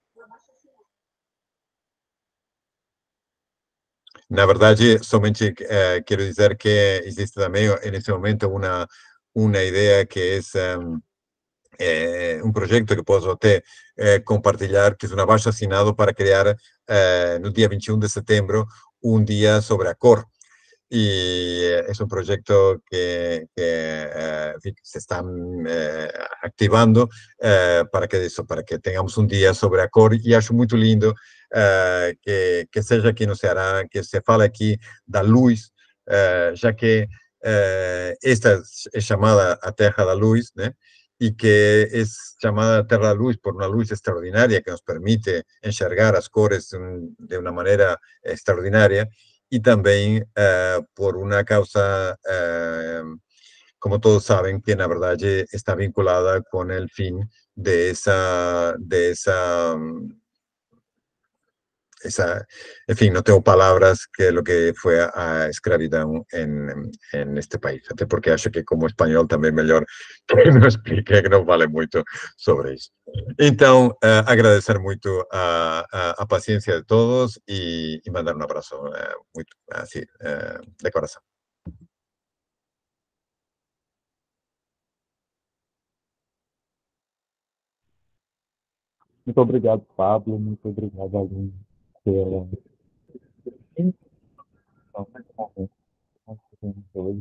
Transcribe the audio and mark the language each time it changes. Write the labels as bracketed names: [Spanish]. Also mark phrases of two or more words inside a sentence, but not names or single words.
[Portuguese] Na verdade, somente quero dizer que existe também, nesse momento, uma ideia que é um projeto que posso até compartilhar, que é um abaixo-assinado para criar, no dia 21 de setembro, um dia sobre a cor. [Spanish] Y es un proyecto que se está activando para que tengamos un día sobre [Portuguese] a cor, y acho muito lindo que seja aqui no Ceará, que se fale aqui da luz, já que esta é chamada a Terra da Luz, né? [Spanish] y que es llamada Terra Luz por una luz extraordinaria que nos permite [Portuguese] enxergar as cores [Spanish] de una manera extraordinaria, y también por una causa, como todos saben, que [Portuguese] na verdade está vinculada [Spanish] con el fin de en fin, no tengo palabras que lo que fue [Portuguese] a escravidão [Spanish] en este país, [Portuguese] até porque acho que [Spanish] como español también mejor que no explique, que no vale mucho sobre eso. Então, agradecer mucho a paciencia de todos y mandar un abrazo muy así, de corazón. [Portuguese] Muito obrigado, Pablo. Muito obrigado, Aline, pela hoje.